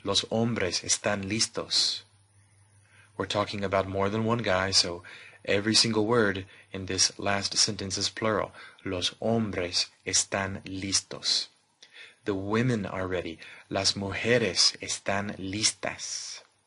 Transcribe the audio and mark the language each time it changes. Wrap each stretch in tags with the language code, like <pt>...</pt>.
<es>Los hombres están listos.</es> <en>We're talking about more than one guy, so every single word in this last sentence is plural.</en> <es>Los hombres están listos.</es> <en>The women are ready.</en> <es>Las mujeres están listas.</es>